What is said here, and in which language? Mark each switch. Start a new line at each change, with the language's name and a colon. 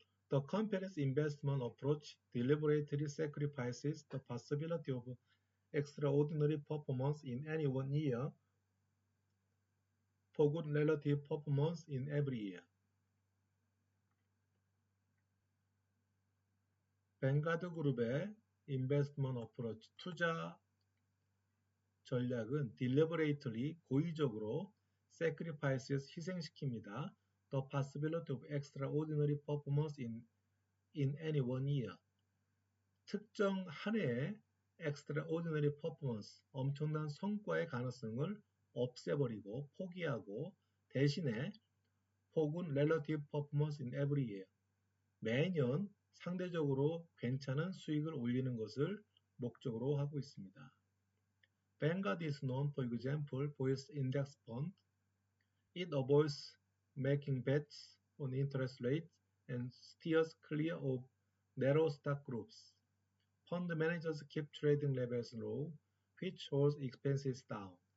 English: The company's investment approach deliberately sacrifices the possibility of extraordinary performance in any one year for good relative performance in every year.
Korean: 뱅가드 그룹의
English: investment approach,
Korean: 투자 전략은 deliberately, 고의적으로 sacrifices, 희생시킵니다.
English: The possibility of extraordinary performance in any one year.
Korean: 특정 한 해의
English: extraordinary performance,
Korean: 엄청난 성과의 가능성을 없애버리고 포기하고 대신에
English: for good relative performance in every year.
Korean: 매년 상대적으로 괜찮은 수익을 올리는 것을 목적으로 하고 있습니다.
English: Vanguard is known, for example, for its index fund. It avoids making bets on interest rates and steers clear of narrow stock groups. Fund managers keep trading levels low, which holds expenses down.